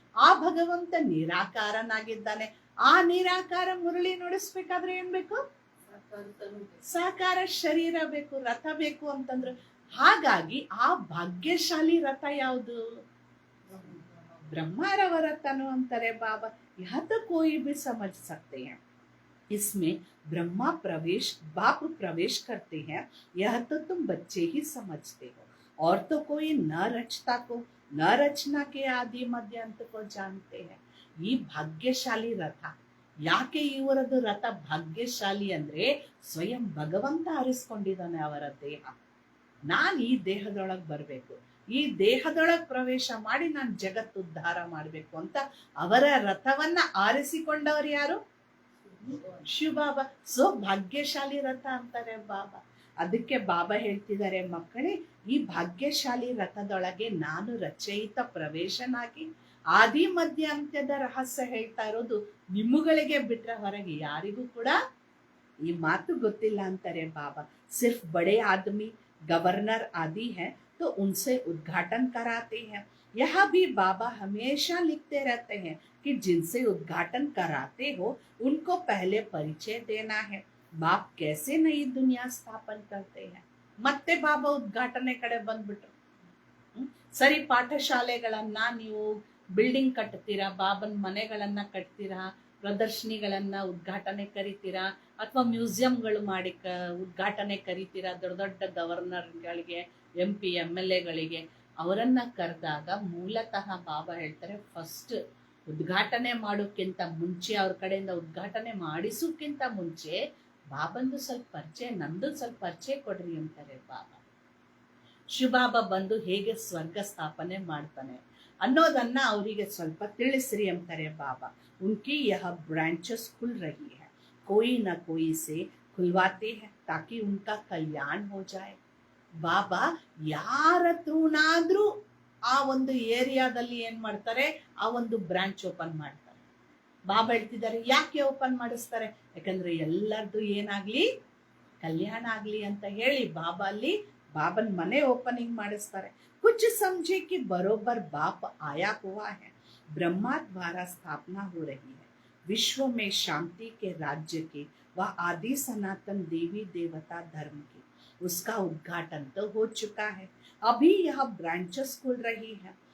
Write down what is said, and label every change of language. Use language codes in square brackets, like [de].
[kn] ಆ ಭಗವಂತ ನಿರಾಕಾರನಾಗಿದ್ದಾನೆ. ಆ ನಿರಾಕಾರ ಮುರಳಿ ನುಡಿಸ್ಬೇಕಾದ್ರೆ ಏನ್ ಬೇಕು, ಸಾಕಾರ ಶರೀರ ಬೇಕು, ರಥ ಬೇಕು ಅಂತಂದ್ರು. ಹಾಗಾಗಿ ಆ ಭಾಗ್ಯಶಾಲಿ ರಥ ಯಾವುದು, ब्रह्मारव रथनु अंतरे बाबा. [hi] यह तो कोई भी समझ सकते हैं. इसमें ब्रह्मा प्रवेश, बाप प्रवेश करते हैं, यह तो तुम बच्चे ही समझते हो. और तो कोई न रचता को न रचना के आदि मध्य अंत को जानते हैं. [kn] ಈ ಭಾಗ್ಯಶಾಲಿ ರಥ ಯಾಕೆ ಇವರದ್ದು ರಥ ಭಾಗ್ಯಶಾಲಿ ಅಂದ್ರೆ ಸ್ವಯಂ ಭಗವಂತ ಆರಿಸ್ಕೊಂಡಿದ್ದಾನೆ ಅವರ ದೇಹ. ನಾನು ಈ ದೇಹದೊಳಗೆ ಬರಬೇಕು, ಈ ದೇಹದೊಳಗೆ ಪ್ರವೇಶ ಮಾಡಿ ನಾನು ಜಗತ್ತು ಉದ್ಧಾರ ಮಾಡಬೇಕು ಅಂತ ಅವರ ರಥವನ್ನ ಆರಿಸಿಕೊಂಡವರು ಯಾರು, ಶಿವಬಾಬಾ. ಸೊ ಭಾಗ್ಯಶಾಲಿ ರಥ ಅಂತಾರೆ ಬಾಬಾ. ಅದಕ್ಕೆ ಬಾಬಾ ಹೇಳ್ತಿದ್ದಾರೆ ಮಕ್ಕಳೇ, ಈ ಭಾಗ್ಯಶಾಲಿ ರಥದೊಳಗೆ ನಾನು ರಚಯಿತ ಪ್ರವೇಶನಾಗಿ ಆದಿ ಮಧ್ಯ ಅಂತ್ಯದ ರಹಸ್ಯ ಹೇಳ್ತಾ ಇರೋದು ನಿಮ್ಮಗಳಿಗೆ ಬಿಟ್ರೆ ಹೊರಗೆ ಯಾರಿಗೂ ಕೂಡ ಈ ಮಾತು ಗೊತ್ತಿಲ್ಲ ಅಂತಾರೆ ಬಾಬಾ. [hi] ಸಿರ್ಫ್ ಬಡೆ ಆದಮಿ, गवर्नर आदि हैं तो उनसे उद्घाटन कराते हैं. यह भी बाबा हमेशा लिखते रहते हैं कि जिनसे उद्घाटन कराते हो उनको पहले परिचय देना है. बाप कैसे नई दुनिया स्थापन करते हैं. [kn] ಮತ್ತೆ ಬಾಬಾ ಉದ್ಘಾಟನೆ ಕಡೆ ಬಂದ್ಬಿಟ್ರು. ಸರಿ, ಪಾಠಶಾಲೆಗಳನ್ನ ನೀವು ಬಿಲ್ಡಿಂಗ್ ಕಟ್ತೀರಾ, ಬಾಬನ್ ಮನೆಗಳನ್ನ ಕಟ್ತೀರಾ, ಪ್ರದರ್ಶನಿಗಳನ್ನ ಉದ್ಘಾಟನೆ ಕರಿತೀರಾ, ಅಥವಾ ಮ್ಯೂಸಿಯಂಗಳು ಮಾಡಿ ಉದ್ಘಾಟನೆ ಕರಿತೀರಾ. ದೊಡ್ಡ ದೊಡ್ಡ ಗವರ್ನರ್ಗಳಿಗೆ, MP MLAಗಳಿಗೆ ಅವರನ್ನ ಕರೆದಾಗ ಮೂಲತಃ ಬಾಬಾ ಹೇಳ್ತಾರೆ ಫಸ್ಟ್ ಉದ್ಘಾಟನೆ ಮಾಡೋಕ್ಕಿಂತ ಮುಂಚೆ, ಅವ್ರ ಕಡೆಯಿಂದ ಉದ್ಘಾಟನೆ ಮಾಡಿಸೋಕ್ಕಿಂತ ಮುಂಚೆ ಬಾಬಂದು ಸ್ವಲ್ಪ ಪರಿಚಯ, ನಂದು ಸ್ವಲ್ಪ ಪರಿಚಯ ಕೊಡ್ರಿ ಅಂತಾರೆ ಬಾಬಾ. ಶಿವಬಾಬಾ ಬಂದು ಹೇಗೆ ಸ್ವರ್ಗ ಸ್ಥಾಪನೆ ಮಾಡ್ತಾನೆ ಅನ್ನೋದನ್ನ ಅವರಿಗೆ ಸ್ವಲ್ಪ ತಿಳಿಸ್ರಿ ಅಂತಾರೆ ಬಾಬಾ. [hi] उनकी यह ब्रांचेस खुल रही है, कोई न कोई से खुलवाते हैं ताकि उनका कल्याण हो जाए. [kn] ಬಾಬಾ ಯಾರ ಹತ್ರನಾದ್ರೂ ಆ ಒಂದು ಏರಿಯಾದಲ್ಲಿ ಏನ್ ಮಾಡ್ತಾರೆ, ಆ ಒಂದು ಬ್ರಾಂಚ್ ಓಪನ್ ಮಾಡ್ತಾರೆ. ಬಾಬಾ ಹೇಳ್ತಿದ್ದಾರೆ ಯಾಕೆ ಓಪನ್ ಮಾಡಿಸ್ತಾರೆ? ಯಾಕಂದ್ರೆ ಎಲ್ಲರದು ಏನಾಗ್ಲಿ, ಕಲ್ಯಾಣ ಆಗ್ಲಿ ಅಂತ ಹೇಳಿ ಬಾಬಾ ಅಲ್ಲಿ ಬಾಬನ್ ಮನೆ ಓಪನಿಂಗ್ ಮಾಡಿಸ್ತಾರೆ. [hi] कुछ समझे कि बरोबर बाप आया हुआ है, ब्रह्मा द्वारा स्थापना हो रही है, विश्व में शांति के राज्य की व आदि सनातन देवी देवता धर्म की, उसका उद्घाटन तो हो चुका है, अभी यह ब्रांचेस खुल रही है.